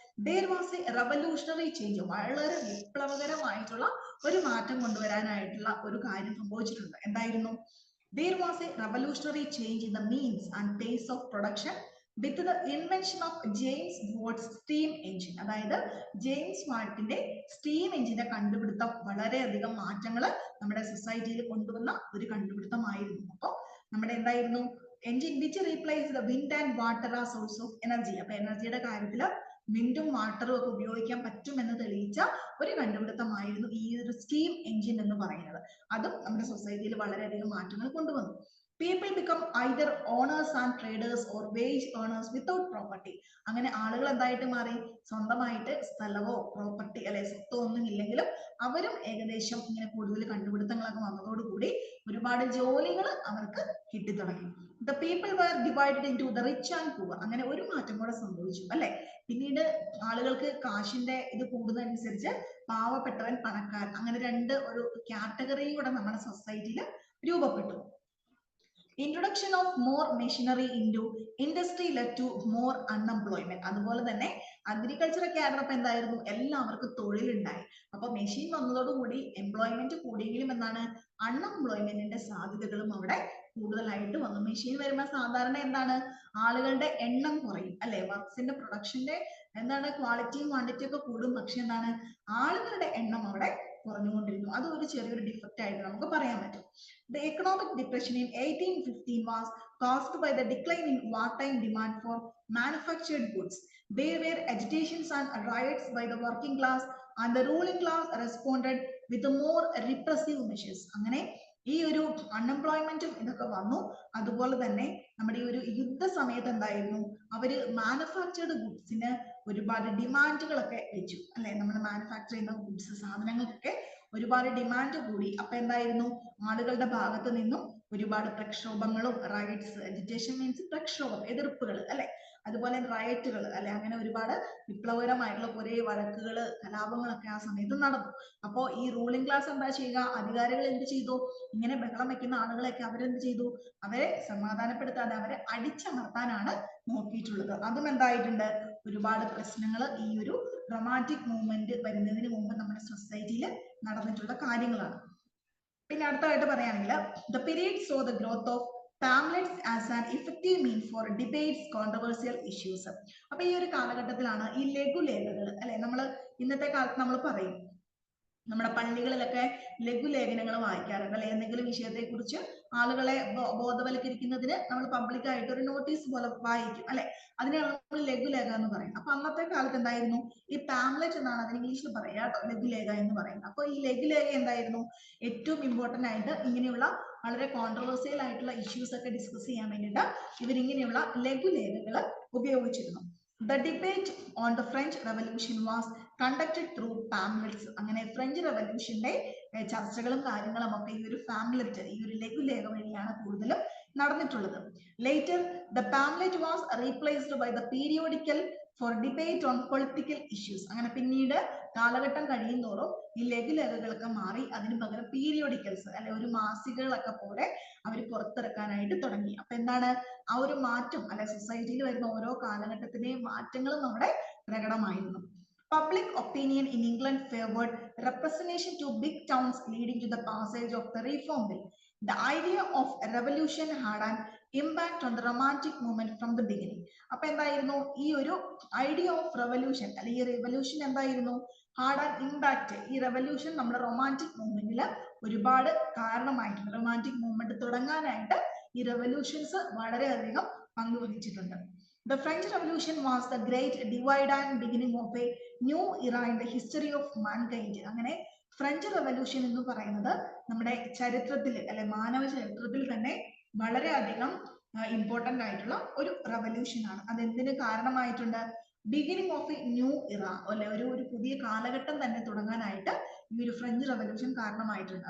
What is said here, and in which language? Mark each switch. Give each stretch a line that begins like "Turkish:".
English: there was a revolutionary change,
Malayalam: വളരെ വിപ്ലവകരമായിട്ടുള്ള ഒരു മാറ്റം കൊണ്ടുവരാനായിട്ടുള്ള ഒരു കാര്യം സംഭവിച്ചിട്ടുണ്ട്. എന്തായിരുന്നു?
English: there was a revolutionary change in the means and pace of production with the invention of James Watt's steam engine.
Malayalam: അതായത് James വാട്ടിന്റെ steam എഞ്ചിന്റെ കണ്ടുപിടുത്തം വളരെയധികം മാറ്റങ്ങൾ നമ്മുടെ സൊസൈറ്റിയിൽ കൊണ്ടുവന്ന ഒരു കണ്ടുപിടുത്തമായിരുന്നു. അപ്പോൾ നമ്മുടെ എന്തായിരുന്നു?
English: Engine which replace the wind and water ആ source of energy.
Malayalam: അപ്പൊ എനർജിയുടെ കാര്യത്തിൽ വിൻഡും വാട്ടറും ഒക്കെ ഉപയോഗിക്കാൻ പറ്റുമെന്ന് തെളിയിച്ച ഒരു കണ്ടുപിടുത്തമായിരുന്നു ഈ ഒരു സ്റ്റീം എഞ്ചിൻ എന്ന് പറയുന്നത്. അതും നമ്മുടെ സൊസൈറ്റിയിൽ വളരെയധികം മാറ്റങ്ങൾ കൊണ്ടുവന്നു.
English: People become either owners and traders or wage earners without property.
Malayalam: അങ്ങനെ ആളുകൾ എന്തായിട്ട് മാറി? സ്വന്തമായിട്ട് സ്ഥലവോ പ്രോപ്പർട്ടി അല്ലെ സ്വത്തോ ഒന്നും ഇല്ലെങ്കിലും അവരും ഏകദേശം ഇങ്ങനെ കൂടുതൽ കണ്ടുപിടുത്തങ്ങളൊക്കെ വന്നതോടുകൂടി ഒരുപാട് ജോലികൾ അവർക്ക് കിട്ടിത്തുടങ്ങി.
English: The people were divided into the rich and poor.
Malayalam: അങ്ങനെ ഒരു മാറ്റം കൂടെ സംഭവിച്ചു അല്ലെ. പിന്നീട് ആളുകൾക്ക് കാശിന്റെ ഇത് കൂടുന്നതനുസരിച്ച് പാവപ്പെട്ടവൻ, പണക്കാരൻ, അങ്ങനെ രണ്ട് ഒരു കാറ്റഗറിയും കൂടെ നമ്മുടെ സൊസൈറ്റിയിൽ രൂപപ്പെട്ടു.
English: Introduction of more machinery into industry led to more unemployment.
Malayalam: അതുപോലെ തന്നെ അഗ്രികൾച്ചർ ഒക്കെ ആയിരുന്നപ്പോൾ എന്തായിരുന്നു? എല്ലാവർക്കും തൊഴിലുണ്ടായി. അപ്പൊ മെഷീൻ വന്നതോടുകൂടി എംപ്ലോയ്മെന്റ് കൂടിയെങ്കിലും എന്താണ്? അൺഎംപ്ലോയ്മെന്റിന്റെ സാധ്യതകളും അവിടെ കൂടുതലായിട്ട് വന്നു. മെഷീൻ വരുമ്പോൾ സാധാരണ എന്താണ്? ആളുകളുടെ എണ്ണം കുറയും അല്ലെ. വർക്ക്സിന്റെ പ്രൊഡക്ഷന്റെ എന്താണ്? ക്വാളിറ്റിയും ക്വാണ്ടിറ്റിയും ഒക്കെ കൂടും. പക്ഷെ എന്താണ്? ആളുകളുടെ എണ്ണം അവിടെ കുറഞ്ഞുകൊണ്ടിരുന്നു. അത് ഒരു ചെറിയൊരു ഡിഫക്റ്റ് ആയിട്ട് നമുക്ക് പറയാൻ പറ്റും.
English: The economic depression in 1815 was caused by the decline in wartime demand for manufactured goods. There were agitations and riots by the working class, and the ruling class responded with more repressive measures.
Malayalam: അങ്ങനെ ഈ ഒരു അൺഎംപ്ലോയ്മെന്റും ഇതൊക്കെ വന്നു. അതുപോലെ തന്നെ നമ്മുടെ ഈ ഒരു യുദ്ധ സമയത്ത് എന്തായിരുന്നു? അവര് മാനുഫാക്ചർഡ് ഗുഡ്സിന് ഒരുപാട് ഡിമാൻഡുകളൊക്കെ വെച്ചു അല്ലെ. നമ്മൾ മാനുഫാക്ചർ ചെയ്യുന്ന ഗുഡ്സ് സാധനങ്ങൾക്കൊക്കെ ഒരുപാട് ഡിമാൻഡ് കൂടി. അപ്പൊ എന്തായിരുന്നു? ആളുകളുടെ ഭാഗത്ത് നിന്നും ഒരുപാട് പ്രക്ഷോഭങ്ങളും റൈറ്റ്സ്, എജിറ്റേഷൻ മീൻസ് പ്രക്ഷോഭം, എതിർപ്പുകൾ അല്ലെ. അതുപോലെ റയറ്റുകൾ അല്ലെ. അങ്ങനെ ഒരുപാട് വിപ്ലവകരമായിട്ടുള്ള കുറെ വഴക്കുകൾ, കലാപങ്ങളൊക്കെ ആ സമയത്ത് നടന്നു. അപ്പോ ഈ റൂളിംഗ് ക്ലാസ് എന്താ ചെയ്യുക? അധികാരികൾ എന്ത് ചെയ്തു? ഇങ്ങനെ ബഹളം വെക്കുന്ന ആളുകളെയൊക്കെ അവരെന്ത് ചെയ്തു? അവരെ സമാധാനപ്പെടുത്താതെ അവരെ അടിച്ചമർത്താനാണ് നോക്കിയിട്ടുള്ളത്. അതും എന്തായിട്ടുണ്ട്? ഒരുപാട് പ്രശ്നങ്ങൾ ഈ ഒരു റൊമാന്റിക് മൂവ്മെന്റ് വരുന്നതിന് മുമ്പ് നമ്മുടെ സൊസൈറ്റിയിൽ നടന്നിട്ടുള്ള കാര്യങ്ങളാണ്. പിന്നെ അടുത്തായിട്ട് പറയുകയാണെങ്കിൽ
English: the period saw the growth of pamphlets as an effective means for debates, controversial issues.
Malayalam: അപ്പൊ ഈ ഒരു കാലഘട്ടത്തിലാണ് ഈ ലഘുലേഖകൾ അല്ലെ. നമ്മൾ ഇന്നത്തെ കാലത്ത് നമ്മൾ പറയും നമ്മുടെ പള്ളികളിലൊക്കെ ലഘുലേഖനങ്ങൾ വായിക്കാറുണ്ട് അല്ലെ. എന്തെങ്കിലും വിഷയത്തെ കുറിച്ച് ആളുകളെ ബോധവൽക്കരിക്കുന്നതിന് നമ്മൾ പബ്ലിക് ആയിട്ട് ഒരു നോട്ടീസ് പോലെ വായിക്കും അല്ലെ. അതിനെയാണ് നമ്മൾ ലഘുലേഖ എന്ന് പറയും. അപ്പൊ അന്നത്തെ കാലത്ത് എന്തായിരുന്നു? ഈ പാംലെറ്റ് എന്നാണ് അതിന് ഇംഗ്ലീഷിൽ പറയാ കേട്ടോ, ലഘുലേഖ എന്ന് പറയുന്നത്. അപ്പൊ ഈ ലഘുലേഖ എന്തായിരുന്നു? ഏറ്റവും ഇമ്പോർട്ടന്റ് ആയിട്ട് ഇങ്ങനെയുള്ള വളരെ കോൺട്രവേഴ്സിയൽ ആയിട്ടുള്ള ഇഷ്യൂസ് ഒക്കെ ഡിസ്കസ് ചെയ്യാൻ വേണ്ടിയിട്ട് ഇവരിങ്ങനെയുള്ള ലഘുലേഖകൾ ഉപയോഗിച്ചിരുന്നു.
English: The debate on the French Revolution was conducted through pamphlets.
Malayalam: അങ്ങനെ ഫ്രഞ്ച് റെവല്യൂഷന്റെ ചർച്ചകളും കാര്യങ്ങളും ഒക്കെ ഈ ഒരു പാംലെറ്റ്, ഈ ഒരു ലഘുലേഖ വഴിയാണ് കൂടുതലും നടന്നിട്ടുള്ളത്.
English: Later, the pamphlet was replaced by the periodical for debate on political issues.
Malayalam: അങ്ങനെ പിന്നീട് കാലഘട്ടം കഴിയുന്തോറും ഈ ലഘുലേഖകളൊക്കെ മാറി അതിന് പകരം പീരിയോഡിക്കൽസ് അല്ലെ ഒരു മാസികകളൊക്കെ പോലെ അവർ പുറത്തിറക്കാനായിട്ട് തുടങ്ങി. അപ്പൊ എന്താണ് ആ ഒരു മാറ്റം അല്ലെ? സൊസൈറ്റിയിൽ വരുന്ന ഓരോ കാലഘട്ടത്തിന്റെയും മാറ്റങ്ങളും നമ്മുടെ പ്രകടമായിരുന്നു.
English: Public opinion in England favored representation to big towns, leading to the passage of the Reform Bill. The idea of revolution had an impact on the romantic movement from the beginning.
Malayalam: അപ്പൊ എന്തായിരുന്നു ഈ ഒരു idea of revolution അല്ലെ? ഈ revolution എന്തായിരുന്നു?
English: Had an impact.
Malayalam: ഈ revolution നമ്മുടെ romantic മൂവ്മെന്റിൽ ഒരുപാട് കാരണമായിട്ടുണ്ട്. റൊമാന്റിക് മൂവ്മെന്റ് തുടങ്ങാനായിട്ട് ഈ റെവല്യൂഷൻസ് വളരെയധികം പങ്കുവഹിച്ചിട്ടുണ്ട്.
English: The French Revolution was the great divide and beginning of a new era in the history of mankind.
Malayalam: അങ്ങനെ ഫ്രഞ്ച് റെവല്യൂഷൻ എന്ന് പറയുന്നത് നമ്മുടെ ചരിത്രത്തിൽ അല്ലെ മാനവ ചരിത്രത്തിൽ തന്നെ വളരെയധികം ഇമ്പോർട്ടന്റ് ആയിട്ടുള്ള ഒരു റെവല്യൂഷൻ ആണ്. അതെന്തിന് കാരണമായിട്ടുണ്ട്?
English: beginning of a new era
Malayalam: അല്ലെ, ഒരു പുതിയ കാലഘട്ടം തന്നെ തുടങ്ങാനായിട്ട് ഈ ഒരു ഫ്രഞ്ച് റവല്യൂഷൻ കാരണമായിട്ടുണ്ട്.